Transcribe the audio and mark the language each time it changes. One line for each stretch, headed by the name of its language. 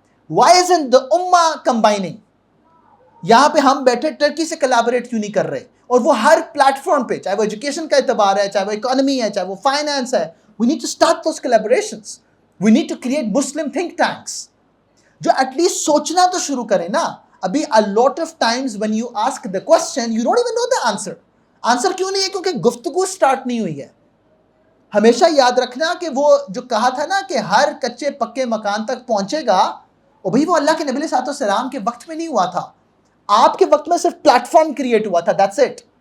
English: Why isn't the امہ combining?
Urdu: یہاں پہ ہم بیٹھے ٹرکی سے کلابریٹ کیوں نہیں کر رہے؟ اور وہ ہر پلیٹ فارم پہ, چاہے وہ ایجوکیشن کا اعتبار ہے, چاہے وہ اکانومی ہے, چاہے وہ فائنانس ہے,
English: We need to start those collaborations. We need to create Muslim think tanks
Urdu: جو ایٹ لیسٹ سوچنا تو شروع کریں نا.
English: ابھی a lot of times when you ask the question you don't even know the answer.
Urdu: Answer کیوں نہیں ہے؟ کیونکہ گفتگو سٹارٹ نہیں ہوئی ہے. ہمیشہ یاد رکھنا کہ وہ جو کہا تھا نا کہ ہر کچے پکے مکان تک پہنچے گا, اور بھائی وہ اللہ کے نبی علیہ السلام کے وقت میں نہیں ہوا تھا, آپ کے وقت میں صرف پلیٹ فارم کریٹ ہوا تھا,
English: That's it.